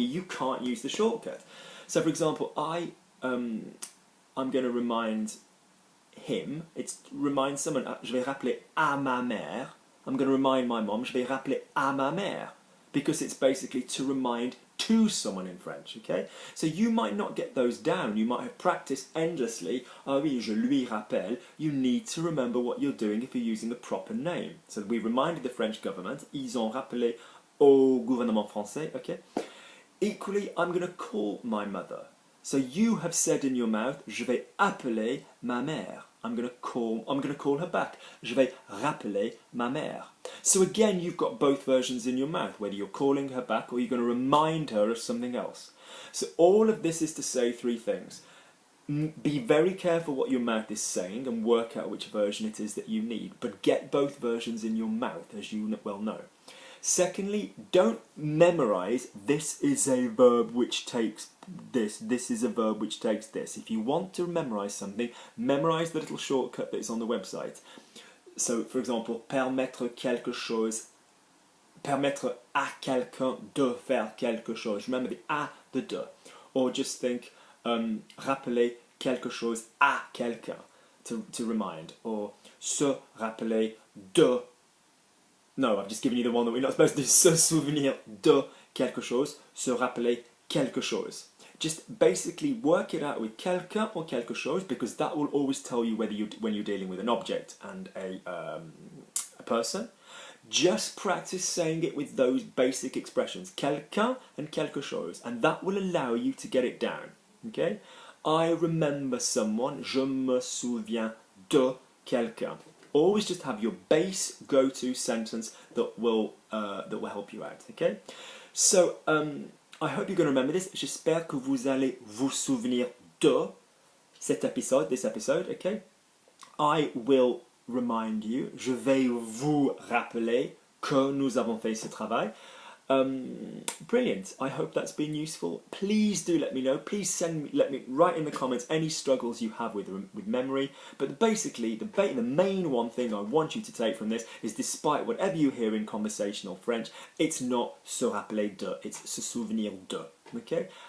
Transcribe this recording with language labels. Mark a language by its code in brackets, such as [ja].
[en] you can't use the shortcut. So for example, I'm going to remind him, it's remind someone, [fr] je vais rappeler à ma mère, [en] I'm going to remind my mom, je vais rappeler à ma mère, because it's basically to remind to someone in French, okay? So you might not get those down, you might have practiced endlessly, [fr] ah oui, je lui rappelle, [en] you need to remember what you're doing if you're using the proper name. So we reminded the French government, [fr] ils ont rappelé au gouvernement français, [en] okay? Equally, I'm going to call my mother. So you have said in your mouth, [fr] je vais appeler ma mère. [en] I'm going to call her back. [fr] Je vais rappeler ma mère. [en] So again, you've got both versions in your mouth, whether you're calling her back or you're going to remind her of something else. So all of this is to say three things. Be very careful what your mouth is saying and work out which version it is that you need, but get both versions in your mouth, as you well know. Secondly, don't memorize, this is a verb which takes this, this is a verb which takes this. If you want to memorize something, memorize the little shortcut that is on the website. So, for example, [fr] permettre quelque chose, permettre à quelqu'un de faire quelque chose. [en] Remember the à, the de. Or just think, [fr] rappeler quelque chose à quelqu'un, [en] to remind. [fr] Or se rappeler de. [en] No, I've just given you the one that we're not supposed to do. [fr] Se souvenir de quelque chose, se rappeler quelque chose. [en] Just basically work it out with quelqu'un or quelque chose, because that will always tell you whether when you're dealing with an object and a person. Just practice saying it with those basic expressions, quelqu'un and quelque chose, and that will allow you to get it down. Okay? I remember someone, [fr] je me souviens de quelqu'un. [en] Always just have your base go-to sentence that will help you out. Okay? So I hope you're going to remember this. [fr] J'espère que vous allez vous souvenir de [en] this episode. Okay? I will remind you. [fr] Je vais vous rappeler que nous avons fait ce travail. [en] Brilliant. I hope that's been useful. Please do let me know. Please let me write in the comments any struggles you have with memory. But basically, the main one thing I want you to take from this is, despite whatever you hear in conversational French, it's not [fr] se rappeler de, [en] it's [fr] se souvenir de. [en] Okay?